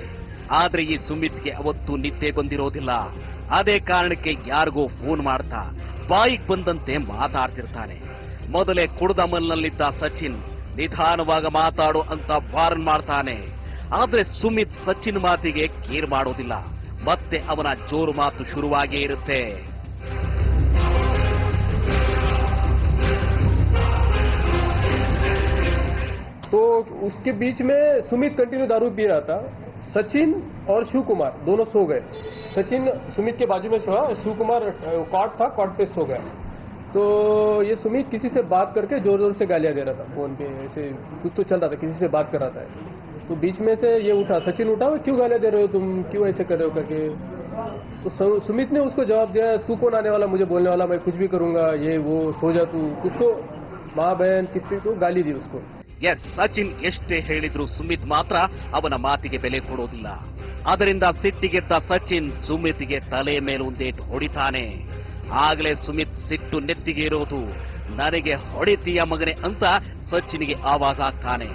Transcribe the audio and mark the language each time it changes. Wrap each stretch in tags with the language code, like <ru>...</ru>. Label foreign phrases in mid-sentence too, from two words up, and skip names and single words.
<kn>ಆದ್ರೆ ಈ ಸುಮಿತ್ಗೆ ಅವತ್ತು ನಿದ್ದೆ ಬಂದಿರೋದಿಲ್ಲ. ಅದೇ ಕಾರಣಕ್ಕೆ ಯಾರಿಗೋ ಫೋನ್ ಮಾಡ್ತಾ ಬಾಯಿಗೆ ಬಂದಂತೆ ಮಾತಾಡ್ತಿರ್ತಾನೆ. ಮೊದಲೇ ಕುಡಿದ ಅಮಲ್ನಲ್ಲಿದ್ದ ಸಚಿನ್ ನಿಧಾನವಾಗಿ ಮಾತಾಡು ಅಂತ ವಾರ್ನ್ ಮಾಡ್ತಾನೆ. ಆದ್ರೆ ಸುಮಿತ್ ಸಚಿನ್ ಮಾತಿಗೆ ಕೇರ್ ಮಾಡೋದಿಲ್ಲ. ಮತ್ತೆ ಅವನ ಜೋರು ಮಾತು ಶುರುವಾಗೇ ಇರುತ್ತೆ.</kn> <hi>तो उसके बीच में सुमित कंटिन्यू दारू पी रहा था. सचिन और शिव कुमार दोनों सो गए. सचिन सुमित के बाजू में सोया, शिव कुमार कॉट था, कॉट पे सो गया. तो ये सुमित किसी से बात करके जोर जोर से गालियां दे रहा था फोन पे. ऐसे कुछ तो चल रहा था, किसी से बात कर रहा था. तो बीच में से ये उठा, सचिन उठा, क्यों गालियां दे रहे हो तुम, क्यों ऐसे कर रहे हो करके. तो सुमित ने उसको जवाब दिया, तू कौन आने वाला मुझे बोलने वाला, मैं कुछ भी करूंगा, ये वो, सो जा तू. कुछ तो माँ बहन किसी को गाली दी उसको.</hi> <kn>ಎಸ್, ಸಚಿನ್ ಎಷ್ಟೇ ಹೇಳಿದ್ರು ಸುಮಿತ್ ಮಾತ್ರ ಅವನ ಮಾತಿಗೆ ಬೆಲೆ ಕೊಡೋದಿಲ್ಲ. ಅದರಿಂದ ಸಿಟ್ಟಿಗೆದ್ದ ಸಚಿನ್ ಸುಮಿತ್ಗೆ ತಲೆ ಮೇಲೊಂದೇಟು ಹೊಡಿತಾನೆ. ಆಗಲೇ ಸುಮಿತ್ ಸಿಟ್ಟು ನೆತ್ತಿಗೆ ಇರೋದು. ನನಗೆ ಹೊಡಿತೀಯ ಮಗನೆ ಅಂತ ಸಚಿನ್ಗೆ ಆವಾಜ್ ಆಗ್ತಾನೆ.</kn>